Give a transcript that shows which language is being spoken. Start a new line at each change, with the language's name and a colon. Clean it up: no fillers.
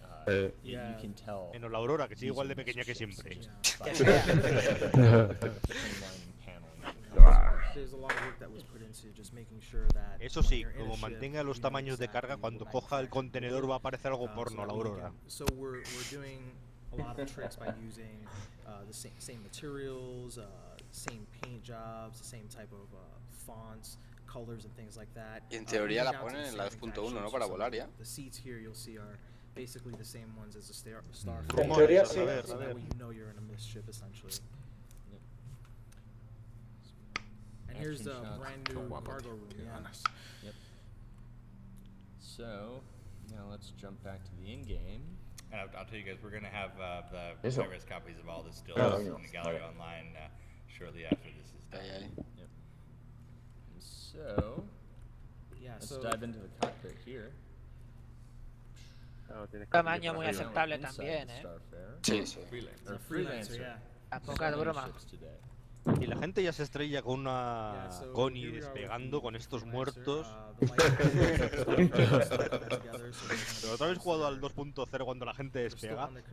Spanish: Menos la Aurora, que sigue igual de pequeña que siempre. Que sea. Eso sí, como mantenga los tamaños de carga, cuando coja el contenedor va a parecer algo porno la Aurora.
English: So we're doing a lot of tricks by using the same materials, same paint jobs, the same type of fonts, colors and things like that.
Spanish: Y en teoría la ponen en la 2.1, ¿no? Para volar ya.
English: The seats here you'll see are basically the same ones as the Star.
Spanish: En teoría sí.
English: So that way you know you're in a MGEst ship essentially. And here's the brand new cargo room. Yep. So now let's jump back to the in-game. And I'll tell you guys, we're going to have the
Spanish: Eso.
English: high-res copies of all this still in the gallery online shortly after this is done. Yep. And so let's dive into the cockpit here.
Spanish: Tamaño muy aceptable también, ¿eh? Sí, sí. Freelancer. A poca broma. Y la gente ya se estrella con una Connie despegando con estos muertos. Pero otra vez jugado al 2.0 cuando la gente despega.